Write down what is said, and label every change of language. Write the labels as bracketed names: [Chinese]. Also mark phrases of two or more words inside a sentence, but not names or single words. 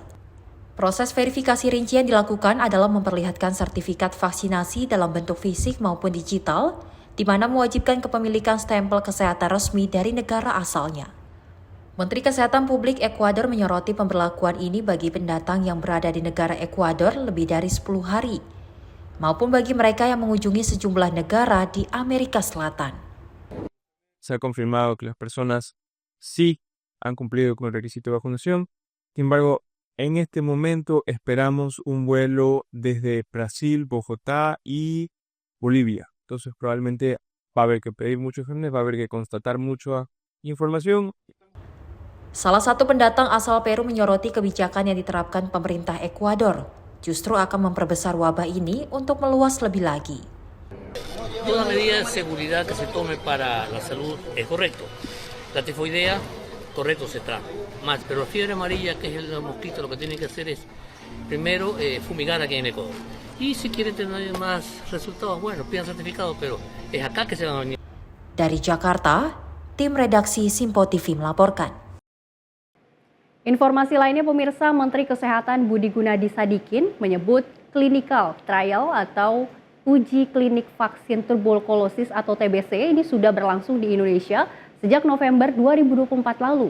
[Indonesian] Proses verifikasi rinci yang dilakukan adalah memperlihatkan sertifikat vaksinasi dalam bentuk fisik maupun digital, di mana mewajibkan kepemilikan stempel kesehatan resmi dari negara asalnya. Menteri Kesehatan Publik Ekuador menyoroti pemberlakuan ini bagi pendatang yang berada di negara Ekuador lebih dari 10 hari, maupun bagi mereka yang mengunjungi sejumlah negara di Amerika Selatan. [Spanish] Se ha confirmado que las personas sí han cumplido con el requisito de vacunación. Sin embargo, en este momento esperamos un vuelo desde Brasil, Bogotá y Bolivia. Entonces probablemente va a haber que pedir muchos exámenes, va a haber que constatar mucha información. [Indonesian] Salah satu pendatang asal Peru menyoroti kebijakan yang diterapkan pemerintah Ekuador justru akan memperbesar wabah ini untuk meluas lebih lagi. [Spanish] Toda medida de seguridad que se tome para la salud es correcto. La tifoidea, correcto, se trata. Más, pero la fiebre amarilla, que es el mosquito, lo que tienen que hacer es primero fumigar aquí en Ecuador. Y si quieren tener más resultados, bueno, pidan certificado, pero es acá que se van a venir. [Indonesian] Dari Jakarta, tim redaksi Sinpo TV melaporkan. Informasi lainnya, pemirsa, Menteri Kesehatan Budi Gunadi Sadikin menyebut [English] clinical trial [Indonesian] atau uji klinik vaksin tuberkulosis atau TBC ini sudah berlangsung di Indonesia sejak November 2024 lalu.